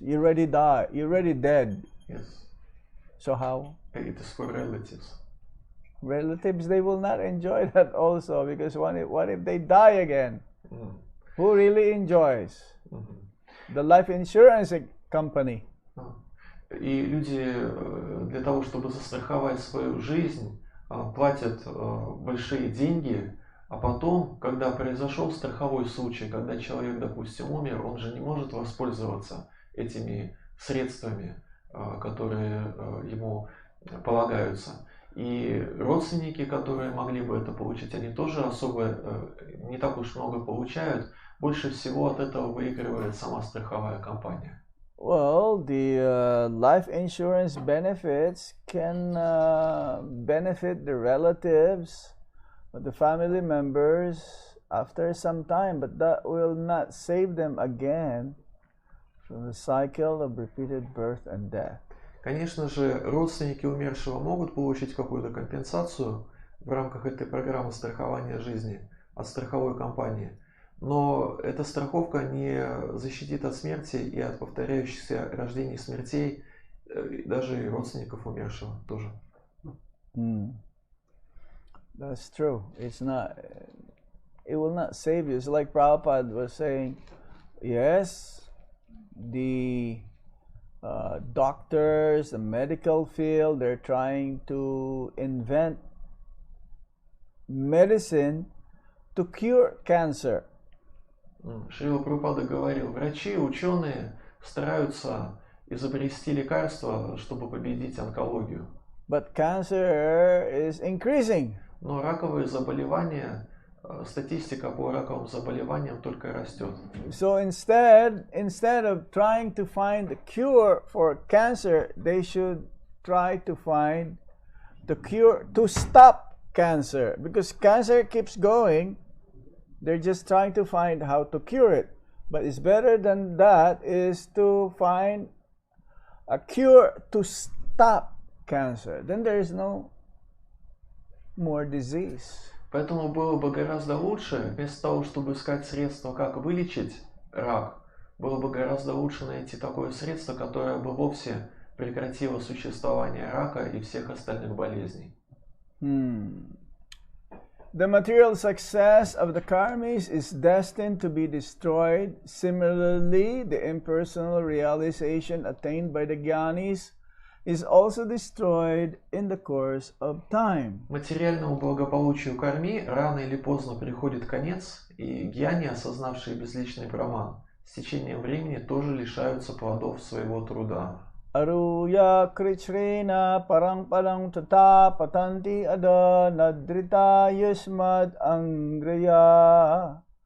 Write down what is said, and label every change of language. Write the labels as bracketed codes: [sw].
[en] You already died. You're already dead. Yes. So how? It is for relatives. Relatives, they will not enjoy that also, because what if they die again? Мгм. Who really enjoys? Мгм. The life insurance company. [ru] И люди для того, чтобы застраховать свою жизнь, платят большие деньги, а потом, когда произошел страховой случай, когда человек, допустим, умер, он же не может воспользоваться этими средствами, которые ему полагаются. И родственники, которые могли бы это получить, они тоже особо не так уж много получают. Больше всего от этого выигрывает сама страховая компания. [en] Well, the life insurance benefits can benefit the relatives, the family members after some time, but that will not save them again from the cycle of repeated birth and death. [ru] Конечно же, родственники умершего могут получить какую-то компенсацию в рамках этой программы страхования жизни от страховой компании, но эта страховка не защитит от смерти и от повторяющихся рождений и смертей даже и родственников умершего тоже. [en] That's true. It's not. It will not save you. It's like Prabhupada was saying. Yes, the doctors, the medical field, they're trying to invent medicine to cure cancer. [ru] Шрила Прабхупада говорил, врачи, ученые стараются изобрести лекарства, чтобы победить онкологию. [en] But cancer is increasing. [ru] Но раковые заболевания, статистика по раковым заболеваниям только растет. [en] So instead of trying to find the cure for cancer, they should try to find the cure to stop cancer, because cancer keeps going. They're just trying to find how to cure it. But it's better than that is to find a cure to stop cancer. Then there is no more disease. [ru] Поэтому было бы гораздо лучше, вместо того, чтобы искать средства, как вылечить рак, было бы гораздо лучше найти такое средство, которое бы вовсе прекратило существование рака и всех остальных болезней. [en] The material success of the karmis is destined to be destroyed. Similarly, the impersonal realization attained by the jnanis is also destroyed in the course of time. [ru] Материальному благополучию карми рано или поздно приходит конец, и гьяни, осознавшие безличный браман, с течением времени тоже лишаются плодов своего труда. [sa] Aruya krichrena parang parang tata patanti ada nadrita yusmad angraya.